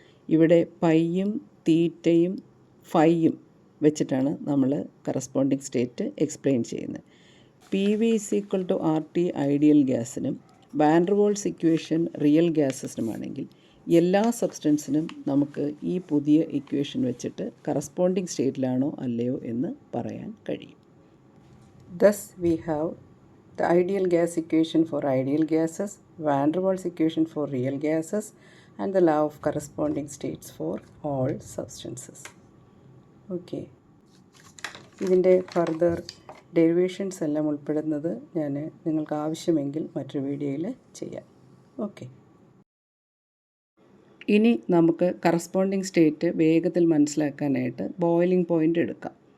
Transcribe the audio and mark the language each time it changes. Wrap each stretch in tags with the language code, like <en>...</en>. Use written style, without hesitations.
<ml>ഇവിടെ പൈയും തീറ്റയും ഫൈയും വെച്ചിട്ടാണ് നമ്മൾ കറസ്പോണ്ടിങ് സ്റ്റേറ്റ് എക്സ്പ്ലെയിൻ ചെയ്യുന്നത്. PV = RT ideal ഗ്യാസിനും van der Waals equation real ഗ്യാസസിനുമാണെങ്കിൽ എല്ലാ സബ്സ്റ്റൻസിനും നമുക്ക് ഈ പുതിയ ഇക്വേഷൻ വെച്ചിട്ട് കറസ്പോണ്ടിങ് സ്റ്റേറ്റിലാണോ അല്ലയോ എന്ന് പറയാൻ കഴിയും.</ml> <en>Thus we have the ideal gas equation for ideal gases, van der Waals equation for real gases, and the law of corresponding states for all substances.</en> <ml>Okay, ഇതിൻ്റെ ഫർദർ ഡെറിവേഷൻസ് എല്ലാം ഉൾപ്പെടുന്നത് ഞാൻ നിങ്ങൾക്ക് ആവശ്യമെങ്കിൽ മറ്റൊരു വീഡിയോയിൽ ചെയ്യാം. ഓക്കെ, ഇനി നമുക്ക് കറസ്പോണ്ടിങ് സ്റ്റേറ്റ് വേഗത്തിൽ മനസ്സിലാക്കാനായിട്ട് ബോയിലിംഗ് പോയിൻ്റ് എടുക്കാം.</ml>